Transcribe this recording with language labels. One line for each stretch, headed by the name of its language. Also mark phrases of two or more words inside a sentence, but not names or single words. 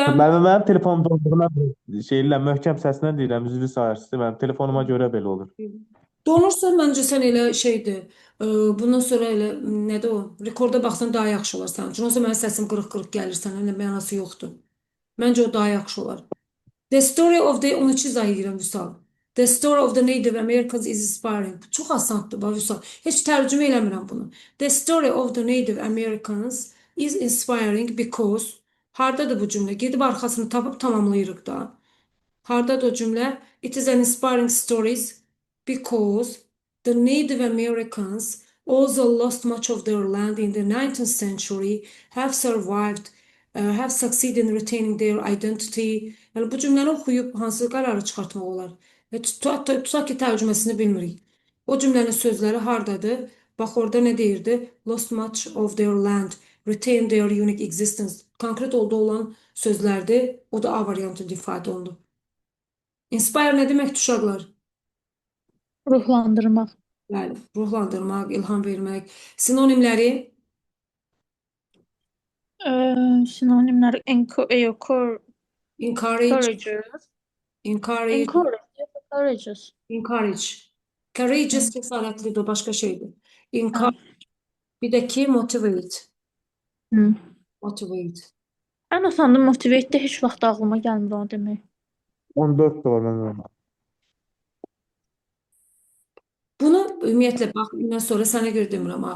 Azerbaijani: Mənim telefonum donduğuna şeylə möhkəm səslə deyirəm, üzrlü sayırsınız. Mənim telefonuma görə belə olur. donursa məncə sən elə şeydir. Bundan sonra elə nədir o? Rekorda baxsan daha yaxşı olar sənin üçün. Olsa mənim səsim qırıq-qırıq gəlir sənə, elə mənası yoxdur. Məncə o daha yaxşı olar.
English: The story of the 13
Azerbaijani: izah edirəm Vüsal.
English: The story of the Native Americans is inspiring.
Azerbaijani: Bu çox asandır bax Vüsal. Heç tərcümə eləmirəm bunu.
English: The story of the Native Americans is inspiring because
Azerbaijani: hardadır bu cümlə? Gedib arxasını tapıb tamamlayırıq da. Hardadır o cümlə?
English: It is an inspiring stories because the Native Americans also lost much of their land in the 19th century, have survived, have succeeded in retaining their identity.
Azerbaijani: Yəni bu cümləni oxuyub hansı qərarı çıxartmaq olar? Tutaq ki, tərcüməsini bilmirik. O cümlənin sözləri hardadır? Bax orada nə deyirdi?
English: Lost much of their land, retain their unique existence.
Azerbaijani: Konkret oldu olan sözlərdir. O da A variantında ifadə olundu. Inspire nə deməkdir uşaqlar? Ruhlandırmaq. Bəli, ruhlandırmaq, ilham vermək. Sinonimləri Sinonimlər encourage, encourage, encourages. encourage. Courageous cəsarətlidir, o başqa şeydir. Encourage. Bir də ki, motivate. Hı. Motivate. Ən asanı motivate də heç vaxt ağlıma gəlmir onu demək. 14 də var mənim. Bunu ümumiyyətlə bax, bundan sonra sənə görə demirəm ha.